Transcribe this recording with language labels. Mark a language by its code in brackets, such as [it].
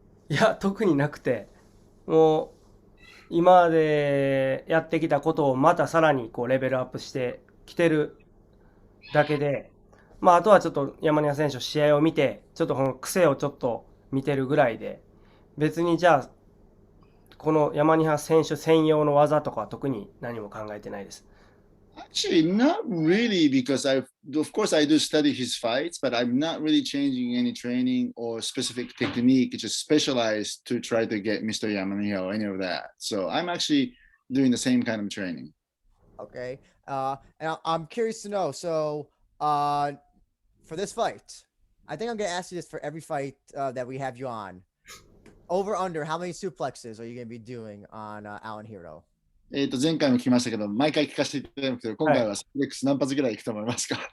[ja] いや、特になくて、もう今までやってきたことをまたさらにこうレベルアップしてきてるだけで、あとはちょっと山根選手試合を見て、ちょっとこの癖をちょっと見てるぐらいで、別にじゃあ、この山根選手専用の技とかは特に何も考えてないです。 [en] Actually, not really, because of course, I do study his fights, but I'm not really changing any training or specific technique. It's just specialized to try to get Mr. Yamaniha or any of that. So I'm actually doing the same kind of training. Okay. And I'm curious to know. So, for this fight, I think I'm gonna ask you this for every fight that we have you on. Over under, how many suplexes are you gonna be doing on Alan Hero? [ja] 前回も聞きましたけど、毎回聞かせていただくけど、今回はスプレックス何発ぐらいいくと思いますか？